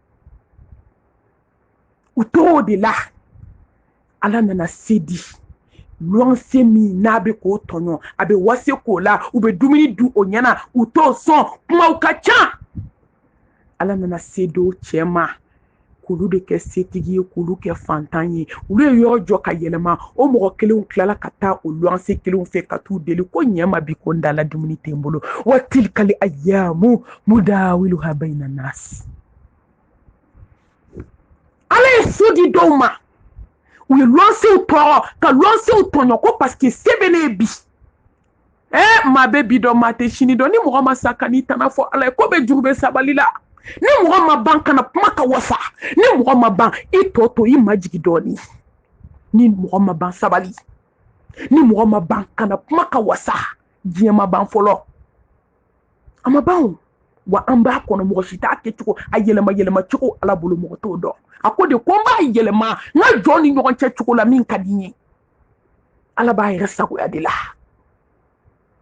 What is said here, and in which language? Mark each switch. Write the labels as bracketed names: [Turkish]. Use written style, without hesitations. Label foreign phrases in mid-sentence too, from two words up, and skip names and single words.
[Bambara] u tor'o de la ala nana se di luwanse min n'a bɛ k'o tɔɲɔ a bɛ wase k'o la u bɛ dumuni dun o ɲɛna u t'o sɔn kumaw ka ca ala nana se d'o cɛ ma k'olu de kɛ setigi ye k'olu kɛ fantan ye olu ye yɔrɔ jɔ ka yɛlɛma o mɔgɔ kelenw tilala ka taa o luwanse kelenw fɛ ka t'u deli ko ɲɛ ma bi ko n dala dumuni tɛ n bolo [Arabic] و تلك الأيام نداولها بين الناس [Bambara] ala ye so di dɔw ma u ye luwansew tɔɔrɔ ka luwansew tɔɲɔ ko [French] parce que [Bambara] se bɛ ne ye bi maa bɛ bi dɔn maa tɛ sini dɔn ni mɔgɔ ma sa ka n'i tana fɔ ala ye ko bɛ juru bɛ sabali la ni mɔgɔ ma ban kana kuma ka wasa ni mɔgɔ ma ban i tɔ to i majigi dɔɔni ni mɔgɔ ma ban sabali ni mɔgɔ ma ban kana kuma ka wasa diɲɛ ma ban fɔlɔ a ma ban wa an b'a kɔnɔ mɔgɔ si t'a kɛ cogo a yɛlɛma cogo ala bolo mɔgɔ t'o dɔn a ko de ko n b'a yɛlɛma n ka jɔn ni ɲɔgɔn cɛ cogo la min ka di n ye ala b'a yɛrɛ sagoya de la